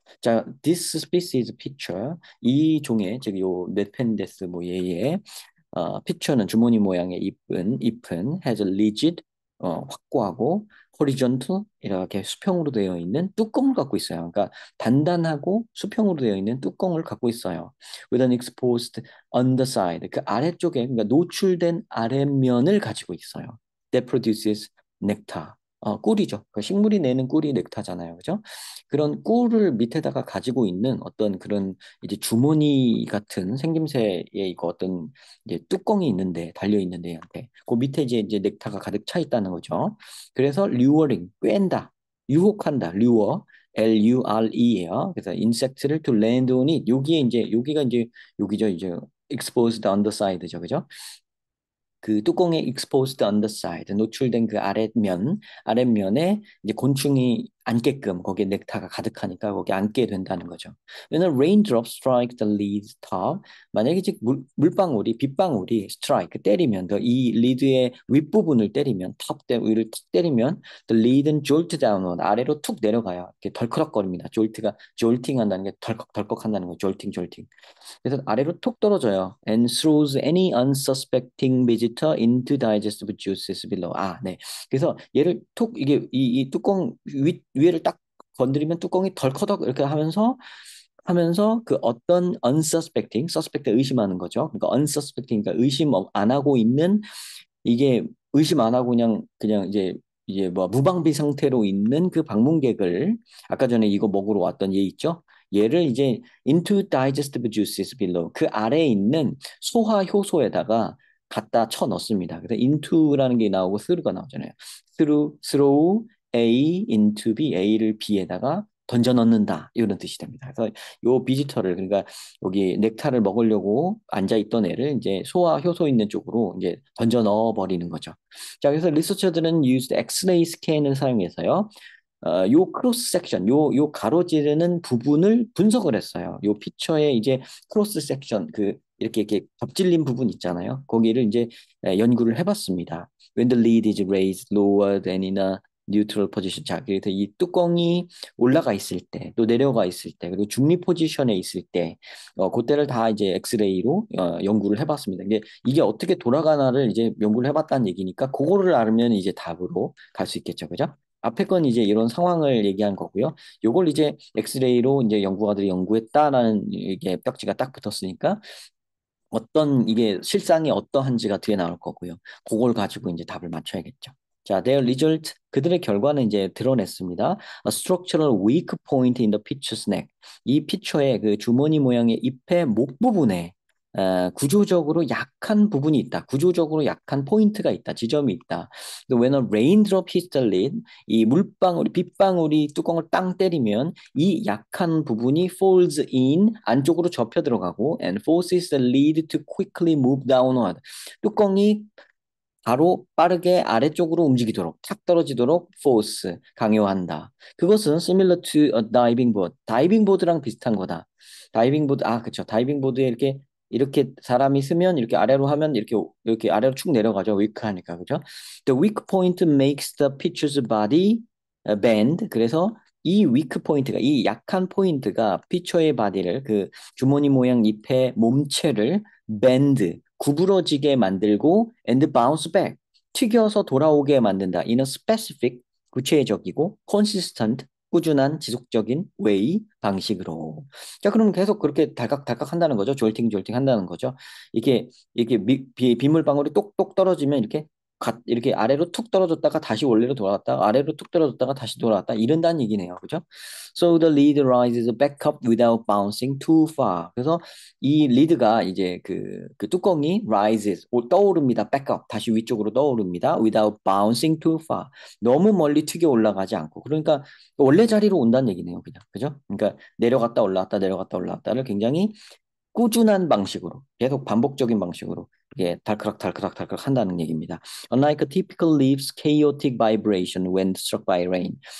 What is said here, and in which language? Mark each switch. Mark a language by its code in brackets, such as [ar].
[ko] 자, this species picture 이 종의 즉 요 넷펜데스 뭐 얘의 picture는 주머니 모양의 잎은 [en] has a rigid [ko] 확고하고 horizontal 이렇게 수평으로 되어 있는 뚜껑을 갖고 있어요. 그러니까 단단하고 수평으로 되어 있는 뚜껑을 갖고 있어요. [en] with an exposed underside [ko] 그 아래쪽에 그러니까 노출된 아랫면을 가지고 있어요. [en] that produces nectar [ko] 꿀이죠. 그 식물이 내는 꿀이 넥타잖아요. 그죠? 그런 꿀을 밑에다가 가지고 있는 어떤 그런 이제 주머니 같은 생김새의 이거 어떤 이제 뚜껑이 있는데 달려 있는데 얘한테 그 밑에 이제 넥타가 가득 차 있다는 거죠. 그래서 luring 꿰다, 유혹한다, lure Lure예요. 그래서 [en] insect를 to land on it. [ko] 여기에 이제 여기가 이제 여기죠. 이제 [en] exposed underside죠. [ko] 그죠? 그 뚜껑의 [en] exposed underside, [ko] 노출된 그 아랫면에 이제 곤충이 앉게끔 거기에 넥타가 가득하니까 거기 앉게 된다는 거죠. [en] 왜냐면 raindrops strike the lead top. [ko] 만약에 즉 물방울이, 빗방울이 strike, 때리면, 이 리드의 윗부분을 때리면, 탑 때, 위를 툭 때리면, the lead는 [en] jolt downward, [ko] 아래로 툭 내려가요. 이렇게 덜커덕거립니다. jolt가, jolting 한다는 게 덜컥덜컥 한다는 거예요. [en] jolting, jolting. [ko] 그래서 아래로 툭 떨어져요. [en] And throws any unsuspecting visitor into digestive juices below. [ko] 네. 그래서 얘를 툭 이게 이 뚜껑 위에를 딱 건드리면 뚜껑이 덜커덕 이렇게 하면서 그 어떤 unsuspecting, suspect 의심하는 거죠. 그러니까 unsuspecting, 그러니까 의심 안 하고 있는 이게 의심 안 하고 그냥 이제 뭐 무방비 상태로 있는 그 방문객을 아까 전에 이거 먹으러 왔던 얘 있죠? 얘를 이제 [en] into digestive juices below [ko] 그 아래에 있는 소화 효소에다가 갖다 쳐 넣습니다. 그래서 into라는 게 나오고 through가 나오잖아요. [en] through A into B, [ko] A를 B에다가 던져 넣는다 이런 뜻이 됩니다. 그래서 요 비지터를 그러니까 여기 넥타를 먹으려고 앉아 있던 애를 이제 소화 효소 있는 쪽으로 이제 던져 넣어 버리는 거죠. 자, 그래서 리서처들은 [en] used X-ray [ko] 스캔을 사용해서요. 요 크로스 섹션, 요 가로지르는 부분을 분석을 했어요. 요 피처에 이제 크로스 섹션, 이렇게 접질린 부분 있잖아요. 거기를 이제 연구를 해봤습니다. [en] When the lid is raised lower than in a neutral position. [ko] 자, 그래서 이 뚜껑이 올라가 있을 때, 또 내려가 있을 때, 그리고 중립 포지션에 있을 때, 그때를 다 이제 엑스레이로 연구를 해봤습니다. 이게 어떻게 돌아가나를 이제 연구를 해봤다는 얘기니까, 그거를 알면 이제 답으로 갈 수 있겠죠, 그죠? 앞에 건 이제 이런 상황을 얘기한 거고요. 요걸 이제 엑스레이로 이제 연구가들이 연구했다라는 이게 벽지가 딱 붙었으니까 어떤 이게 실상이 어떠한지가 뒤에 나올 거고요. 그걸 가지고 이제 답을 맞춰야겠죠. 자, [en] their result [ko] 그들의 결과는 이제 드러냈습니다. [en] A structural weak point in the pitcher's neck. [ko] 이 피처의 그 주머니 모양의 잎의 목 부분에 구조적으로 약한 부분이 있다. 구조적으로 약한 포인트가 있다. 지점이 있다. [en] When a raindrop hits the lid, [ko] 이 물방울이 빗방울이 뚜껑을 땅 때리면 이 약한 부분이 [en] falls in [ko] 안쪽으로 접혀 들어가고 [en] and forces the lid to quickly move downward. [ko] 뚜껑이 바로 빠르게 아래쪽으로 움직이도록 탁 떨어지도록 force 강요한다. 그것은 [en] similar to a diving board. [ko] 다이빙 보드랑 비슷한 거다. 다이빙 보드 그쵸. 다이빙 보드에 이렇게 사람이 쓰면 이렇게 아래로 하면 이렇게 아래로 축 내려가죠. 위크하니까 그죠? [en] The weak point makes the pitcher's body bend. [ko] 그래서 이 위크 포인트가 이 약한 포인트가 피처의 바디를 그 주머니 모양 잎의 몸체를 bend 구부러지게 만들고 [en] and bounce back [ko] 튀겨서 돌아오게 만든다. [en] In a specific [ko] 구체적이고 [en] consistent [ko] 꾸준한 지속적인 [en] way [ko] 방식으로. 자, 그럼 계속 그렇게 달깍달깍 한다는 거죠. 졸팅졸팅 한다는 거죠. 이게 빗물방울이 똑똑 떨어지면 이렇게 아래로 툭 떨어졌다가 다시 원래로 돌아갔다가 아래로 툭 떨어졌다가 다시 돌아갔다 이런다는 얘기네요. 그죠? [en] So the lead rises back up without bouncing too far. [ko] 그래서 이 리드가 이제 그 뚜껑이 rises 떠오릅니다. [en] back up [ko] 다시 위쪽으로 떠오릅니다. [en] without bouncing too far. [ko] 너무 멀리 튀겨 올라가지 않고. 그러니까 원래 자리로 온다는 얘기네요. 그냥. 그죠? 그러니까 내려갔다 올라왔다 내려갔다 올라왔다를 굉장히 꾸준한 방식으로 계속 반복적인 방식으로 이게 달크락 한다는 얘기입니다. [en] Unlike a typical leaf's chaotic vibration when struck by rain.